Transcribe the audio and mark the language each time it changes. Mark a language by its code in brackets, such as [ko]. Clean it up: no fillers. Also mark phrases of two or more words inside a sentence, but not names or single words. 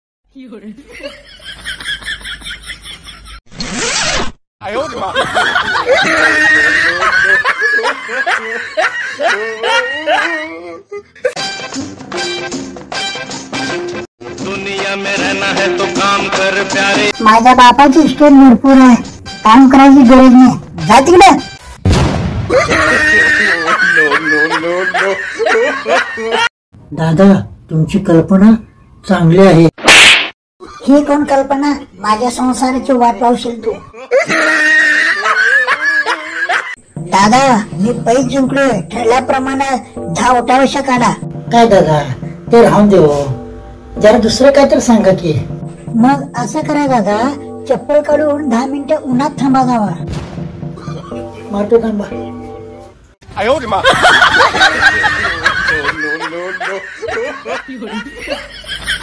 [zh] 哎呦我的妈 [hi] दुनिया में रहना है तो काम कर प्यारे. [mr] माझ्या बापाची स्टेट भरपूर आहे, काम करायची गरज नाही. जा तिकडे. दादा तुमची कल्पना चांगली आहे. ही कोण कल्पना? माझ्या संसाराची वाट लावशील तू. दादा मी पैसे जिंकलोय, ठरल्याप्रमाणे 10 उठावश्य काढा. काय दादा ते राहून देऊ, जरा दुसरं काहीतरी सांगा की. मग असं करा दादा, चप्पल काढून 10 मिनिटं उन्हात थांबा जावा. मारतो थांबा. [zh] 哎呦我的妈